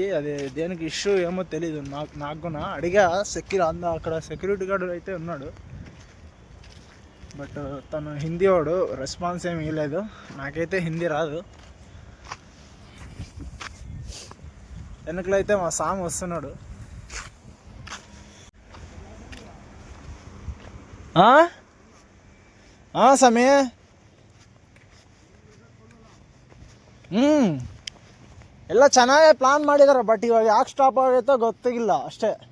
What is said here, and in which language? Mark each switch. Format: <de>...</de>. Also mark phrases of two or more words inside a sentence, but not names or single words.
<te>అది దేనికి ఇష్యూ ఏమో తెలీదు. నాకు కూడా అడిగా అక్కడ సెక్యూరిటీ గార్డు అయితే ఉన్నాడు. బట్ తను హిందీ వాడు, రెస్పాన్స్ ఏమి ఇవ్వలేదు. నాకైతే హిందీ రాదు. వెనకలైతే మా సామ్ వస్తున్నాడు.</te> <kn>ಸಮಯ ಎಲ್ಲ ಚೆನ್ನಾಗೇ ಪ್ಲಾನ್ ಮಾಡಿದ್ದಾರೆ. ಬಟ್ ಇವಾಗ ಯಾಕೆ ಸ್ಟಾಪ್ ಆಗೈತೋ ಗೊತ್ತಿಲ್ಲ ಅಷ್ಟೇ.</kn>